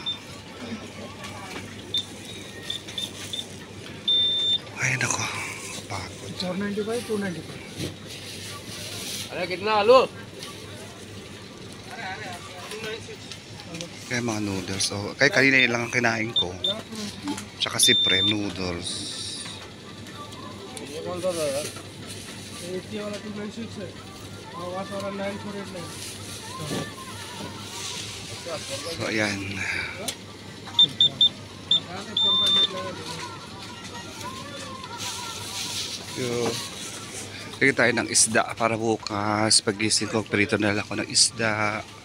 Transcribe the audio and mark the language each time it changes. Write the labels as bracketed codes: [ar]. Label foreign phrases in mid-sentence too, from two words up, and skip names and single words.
[tl] Ay, nako. Kapagod. 495, 295. [hi] आधा कितना आलू? [tl] Kaya mga noodles. So, kaya kanina yun lang ang kinain ko. Tsaka si Prem noodles. [hi] ये कौन सा था यार? 80 वाला 296 है और वहाँ वाला 9489। [tl] So, ayan. So, bigyan tayo ng isda para bukas. Pagising ko, prito na lang ako ng isda.